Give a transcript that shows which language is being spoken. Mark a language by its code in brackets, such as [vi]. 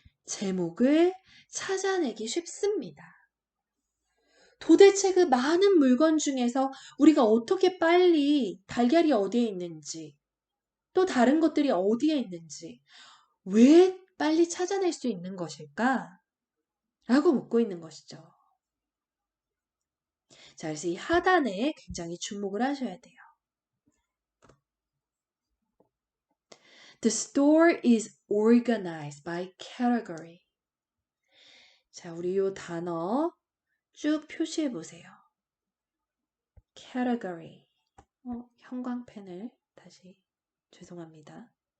[ko] 제목을 찾아내기 쉽습니다. 도대체 그 많은 물건 중에서 우리가 어떻게 빨리 달걀이 어디에 있는지, 또 다른 것들이 어디에 있는지, 왜 빨리 찾아낼 수 있는 것일까? 라고 묻고 있는 것이죠. 자, 그래서 이 하단에 굉장히 주목을 하셔야 돼요. [en] The store is organized by category. [ko] 자, 우리 이 단어 쭉 표시해 보세요. [en] category. [ko] 형광펜을 다시 죄송합니다.